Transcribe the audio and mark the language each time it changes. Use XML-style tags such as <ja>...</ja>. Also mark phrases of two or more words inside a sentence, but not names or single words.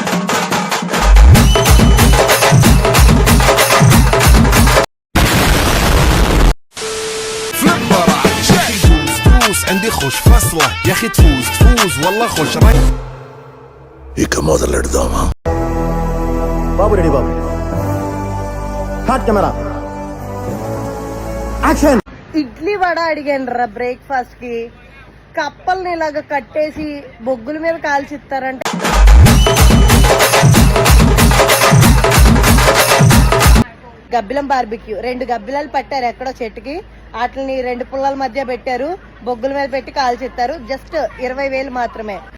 <ar>عندي خوش فصلة يا اخي تفوز والله خوش راي</ar> <te>ఇక మొదలెడదామా బాబు రెడీ బాబు</te> <en>hot camera action</en> <te>ఇడ్లీ వడ అడిగాను బ్రేక్ఫాస్ట్ కి కప్పల్ని ఇలాగ కట్టేసి బొగ్గుల మీద కాల్చిస్తారంటే గబ్బిలం బార్బిక్యూ 2 గబ్బిలాలు పట్టారు ఎక్కడో చెట్టుకి వాటిని 2 పుల్లల మధ్య పెట్టారు బొగ్గుల మీద పెట్టి కాల్చిస్తారు జస్ట్ 20,000 మాత్రమే</te>